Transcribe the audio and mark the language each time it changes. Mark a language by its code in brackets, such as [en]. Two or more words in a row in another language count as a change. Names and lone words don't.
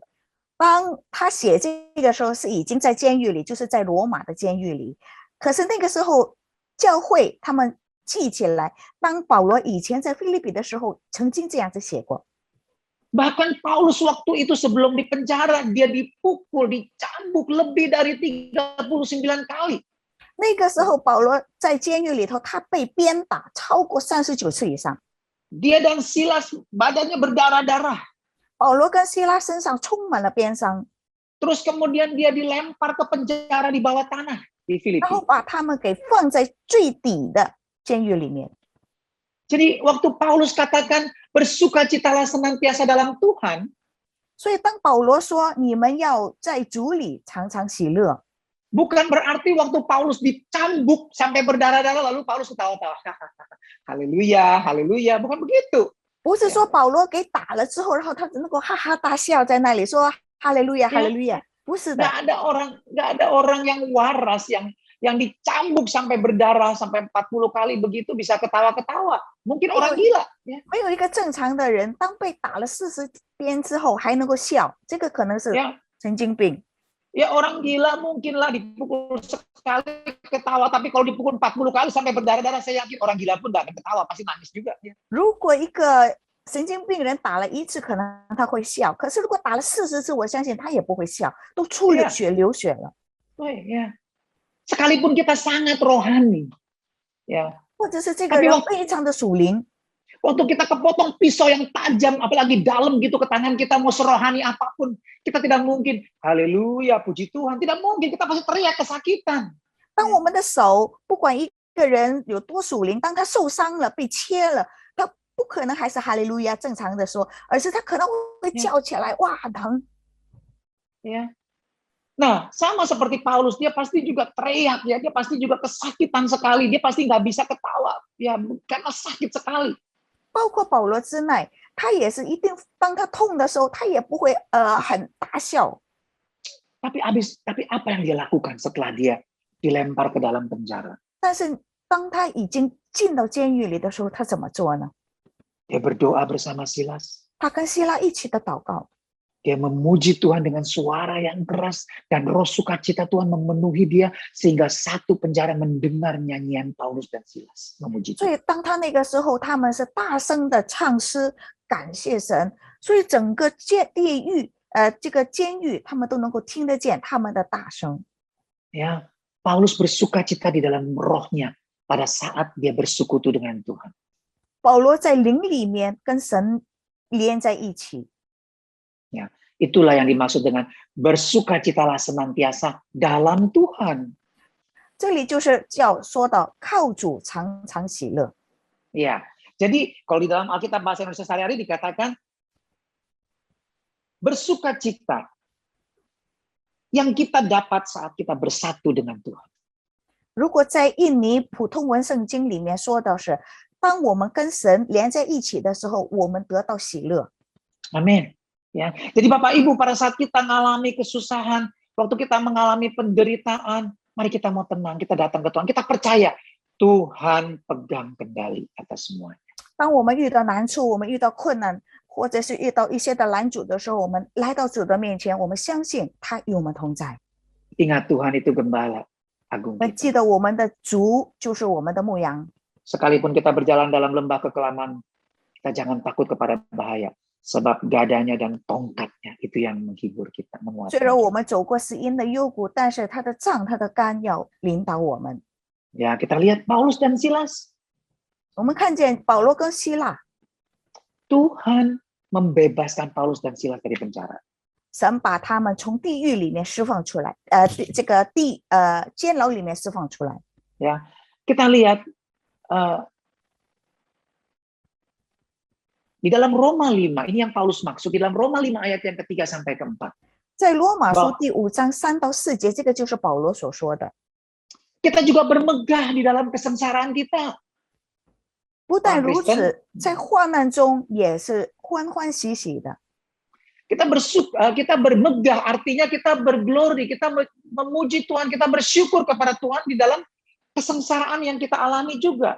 [zh] 当他写这个时候是已经在监狱里，就是在罗马的监狱里。可是那个时候教会他们记起来，当保罗以前在腓立比的时候，曾经这样子写过。 [id] Bahkan Paulus waktu itu sebelum dipenjara, dia dipukul, dicambuk lebih dari 39 kali. [zh] 那个时候，保罗在监狱里头，他被鞭打超过39次以上。 [id] Dia dan Silas badannya berdarah-darah. [zh] 保罗跟希拉身上充满了鞭伤， [id] Terus kemudian dia dilempar ke penjara di bawah tanah di [zh] 然后 [id] Filipi. [zh] 把他们给放在最底的监狱里面。 [id] Jadi waktu Paulus katakan bersukacitalah senantiasa dalam Tuhan, [zh] 所以当保罗说你们要在主里常常喜乐， [id] bukan berarti waktu Paulus dicambuk sampai berdarah-darah lalu Paulus ketawa-tawa. Haleluya, haleluya, bukan begitu. [zh] 不是说保罗给打了之后，然后他能够哈哈大笑在那里说哈利路亚，哈利路亚，不是的。 [id] Nggak ada orang yang waras yang dicambuk sampai berdarah sampai 40 kali begitu bisa ketawa-ketawa. Mungkin orang gila. Ya. [zh] 没有一个正常的人，当被打了40鞭之后还能够笑，这个可能是 [id] Ya, [zh] 神经病。 [id] ya orang gila mungkinlah dipukul sekali ketawa, tapi kalau dipukul 40 kali sampai berdarah-darah, saya yakin orang gila pun nggak akan ketawa, pasti nangis juga. Ya. [zh] 如果一个神经病人打了1次，可能他会笑，可是如果打了40次，我相信他也不会笑，都出了血流血了。 [id] Ya. Sekalipun kita sangat rohani, ya. [zh] 或者是这个人非常的属灵， [id] Waktu kita kepotong pisau yang tajam, apalagi dalam gitu ke tangan kita, mau serohani apapun, kita tidak mungkin, haleluya, puji Tuhan, tidak mungkin, kita pasti teriak kesakitan. [zh] 当我们的手不管一个人有多属灵，当他受伤了、被切了，他不可能还是哈利路亚正常的说，而是他可能会叫起来，哇，疼。 [id] Ya. Nah, sama seperti Paulus, dia pasti juga teriak, ya, dia pasti juga kesakitan sekali, dia pasti nggak bisa ketawa, ya, karena sakit sekali. [zh] 包括保罗之内，他也是一定，当他痛的时候，他也不会很大笑。 [id] Tapi apa yang dia lakukan setelah dia dilempar ke dalam penjara? [zh] 但是当他已经进到监狱里的时候，他怎么做呢？ [id] Dia berdoa bersama Silas. [zh] 他跟希拉一起的祷告， [id] Dia memuji Tuhan dengan suara yang keras dan roh sukacita Tuhan memenuhi dia sehingga satu penjara mendengar nyanyian Paulus dan Silas memuji [zh] 所 [id] Tuhan. [zh] 以当他那个时候，他们是大声的唱诗感谢神，所以整个地狱这个监狱，他们都能够听得见他们的大声。 [id] Ya, Paulus bersukacita di dalam rohnya pada saat dia bersekutu dengan Tuhan. [zh] 保罗在灵里面跟神连在一起， [id] Ya, itulah yang dimaksud dengan bersukacitalah senantiasa dalam Tuhan. [zh] 这里就是叫说到靠主常常喜乐。 [id] Ya, jadi kalau di dalam Alkitab bahasa Indonesia sehari-hari dikatakan bersukacita yang kita dapat saat kita bersatu dengan Tuhan. [zh] 如果在印尼普通文圣经里面说的是，当我们跟神连在一起的时候，我们得到喜乐。 [id] Amin. Ya, jadi Bapak Ibu pada saat kita mengalami kesusahan, waktu kita mengalami penderitaan, mari kita mau tenang, kita datang ke Tuhan, kita percaya Tuhan pegang kendali atas semuanya. [zh] 当我们遇到难处，我们遇到困难，或者是遇到一些的拦阻的时候，我们来到主的面前，我们相信他与我们同在。 [id] Ingat Tuhan itu gembala agung [zh] 我们 [id] kita. [zh] 记得我们的主就是我们的牧羊， [id] Sekalipun kita berjalan dalam lembah kekelaman, kita jangan takut kepada bahaya. Sebab gadanya dan tongkatnya itu yang menghibur kita, [zh] 虽然 [id] menguatkan [zh] 我们走过死荫的幽谷，但是他的杖、他的竿要领导我们。 [id] Ya, kita lihat Paulus dan Silas. [zh] 我们看见保罗跟希腊， [id] Tuhan membebaskan Paulus dan Silas dari penjara. [zh] 神把他们从地狱里面释放出来，这个监牢里面释放出来。 [id] Ya, kita lihat di dalam Roma 5, ini yang Paulus maksud, di dalam Roma 5 ayat yang ketiga sampai keempat. [zh] 在罗马书第5章3到4节，这个就是保罗所说的。 [id] Kita juga bermegah di dalam kesengsaraan kita. [zh] 不但如 [id] Kristen [zh] 此，在患难中也是欢欢喜喜的。 [id] Kita bermegah, artinya kita berglori, kita memuji Tuhan, kita bersyukur kepada Tuhan di dalam kesengsaraan yang kita alami juga.